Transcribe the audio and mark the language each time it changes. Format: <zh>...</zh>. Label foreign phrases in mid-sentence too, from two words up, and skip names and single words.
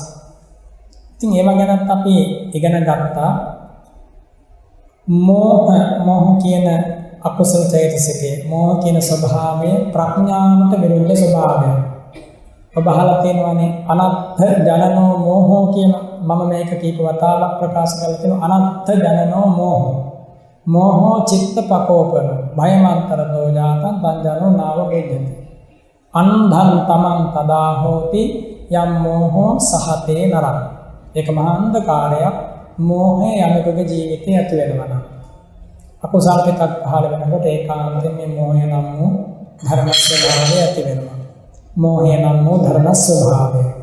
<si>ඉතින් ඒව ගැනත් අපි ඉගෙන ගත්තා. මෝහ කියන අකුසල චෛතසිකය, මෝහ කියන ස්වභාවය ප්‍රඥාවට විරුද්ධ ස්වභාවය. ඔබ අහලා තියෙනවානේ</si> <pi>අනත්ථ ජනනෝ මෝහෝ</pi> <si>කියන මම මේක කීප වතාවක් ප්‍රකාශ කරලා තියෙනවා.</si> <pi>අනත්ථ ජනනෝ මෝහෝ. මෝහෝ චිත්ත පකෝපන භයමන්තර දෝජාතං තංජනෝ නාව බෙද්දති. අන්ධං තමං තදා හෝති යම් මෝහෝ සහතේ නරං.</pi> <si>ඒක මහා අන්ධකාරයක්. මෝහය යමකගේ ජීවිතේ ඇති වෙනවා නම් අකුසල පිටක් පහළ වෙනකොට ඒකාන්තයෙන් මේ මෝහය නම් වූ ධර්ම ස්වභාවය ඇති වෙනවා. මෝහය නම් වූ ධර්ම ස්වභාවය.</si>